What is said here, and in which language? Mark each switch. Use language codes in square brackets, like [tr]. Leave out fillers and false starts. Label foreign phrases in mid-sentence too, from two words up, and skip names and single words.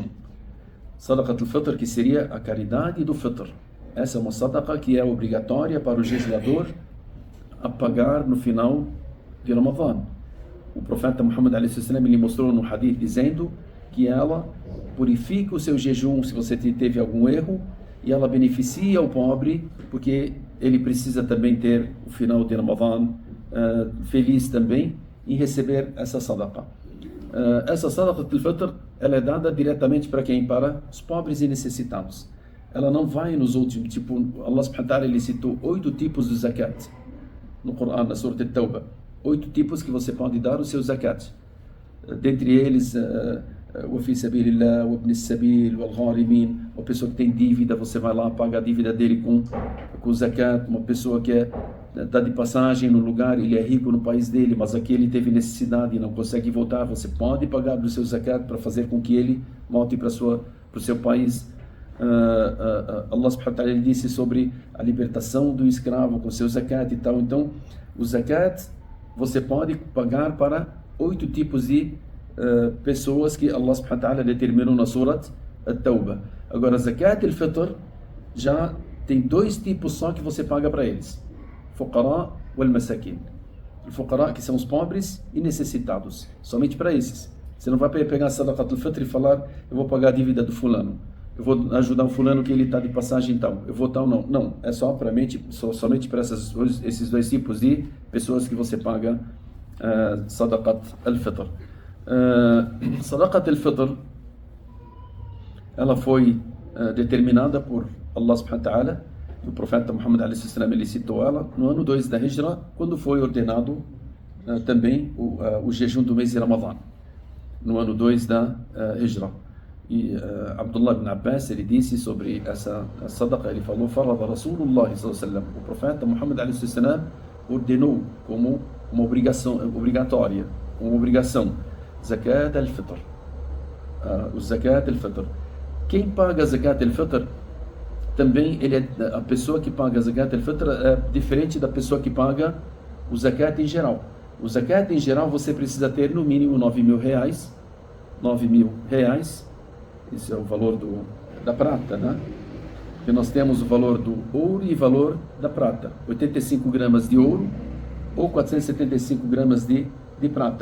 [ar] صدقة الفطر, [pt] que seria a caridade do Fitr. Essa é uma sadaqa que é obrigatória para o jejuador a pagar no final de Ramadã. O profeta Muhammad ele mostrou no hadith dizendo que ela purifica o seu jejum se você teve algum erro, e ela beneficia o pobre, porque ele precisa também ter o final de Ramadã feliz também em receber essa sadaqa. [ar] Essa صدقة الفطر, [pt] ela é dada diretamente para quem? Para os pobres e necessitados. Ela não vai nos outros, tipo, [ar] الله سبحانه وتعالى, [pt] ele citou 8 tipos de zakat no Coran, na Surah At-Tawbah. 8 tipos que você pode dar o seu zakat. Dentre eles, o [ar] في سبيل الله, [pt] o [ar] ابن سبيل, [pt] o al-gharimin, uma pessoa que tem dívida, você vai lá, paga a dívida dele com zakat. Uma pessoa que está de passagem no lugar, ele é rico no país dele, mas aqui ele teve necessidade e não consegue voltar, você pode pagar do seu zakat para fazer com que ele volte para o seu país. [ar] الله سبحانه وتعالى [pt] disse sobre a libertação do escravo com seu zakat e tal. Então, o zakat você pode pagar para 8 tipos de pessoas que [ar] الله سبحانه وتعالى [pt] determinou na Surat At-Tawbah. Agora, [ar] زكاة الفطر [pt] já tem 2 tipos só que você paga para eles: [ar] فقراء والمساكين. [pt] Os fuqara, que são os pobres e necessitados, somente para esses. Você não vai pegar a [ar] صدقة الفطر [pt] e falar: eu vou pagar a dívida do fulano, eu vou ajudar o fulano que ele está de passagem então, eu vou tal, não. Não, é somente para esses 2 tipos de pessoas que você paga [ar] صدقة الفطر. صدقة الفطر, [pt] ela foi determinada por [ar] الله سبحانه وتعالى. [pt] O profeta Muhammad a.s. ele citou ela no ano 2 da Hijra, quando foi ordenado também o jejum do mês de Ramadã, no ano 2 da Hijra. E Abdullah ibn Abbas, ele disse sobre essa sadaqa, ele falou: [ar] فرض رسول الله صلى الله عليه وسلم, [pt] o profeta Muhammad a.s. ordenou como uma obrigação obrigatória, uma obrigação, [ar] زكاة الفطر، o زكاة الفطر. [pt] Quem paga [ar] زكاة الفطر [pt] também, a pessoa que paga [ar] زكاة الفطر [pt] é diferente da pessoa que paga o zakat em geral. O zakat em geral você precisa ter no mínimo 9 mil reais. 9 mil reais, esse é o valor da prata, né? Porque nós temos o valor do ouro e o valor da prata: 85 gramas de ouro ou 475 gramas de prata.